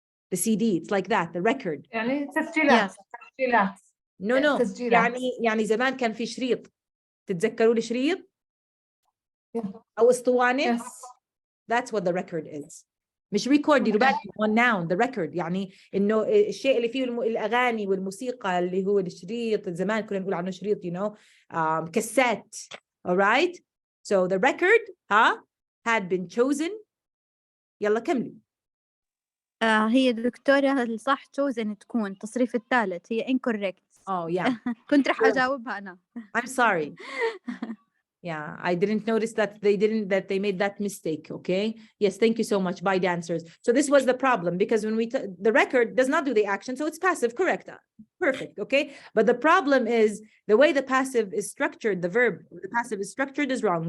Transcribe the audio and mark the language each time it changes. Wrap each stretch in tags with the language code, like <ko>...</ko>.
<en>The CD, it's like that, the record.</en> <ar>يعني تسجيلات تسجيلات</ar> <en>No.</en> <ar>تسجيلات. يعني زمان كان في شريط. تتذكروا الشريط؟</ar> <en>Yeah.</en> <ar>أو اسطوانة؟</ar> <en>Yes. That's what the record is.</en> <ar>مش record دي بالك</ar> <en>one noun, the record.</en> <ar>يعني إنه الشيء اللي فيه الأغاني والموسيقى اللي هو الشريط. زمان كنا نقول عنه شريط,</ar> <en>you know, cassette. All right. So the record had been chosen.</en> <ar>يلا كملي. هي دكتورة الصح chosen تكون التصريف الثالث, هي incorrect.</ar> <en>Oh yeah.</en> <ar>كنت رح أجاوبها أنا.</ar> <en>I'm sorry. Yeah, I didn't notice that they made that mistake. Okay. Yes, thank you so much. By dancers. So this was the problem because when the record does not do the action, so it's passive, correct? Perfect. Okay. But the problem is the way the passive is structured, the verb, the passive is structured is wrong.</en>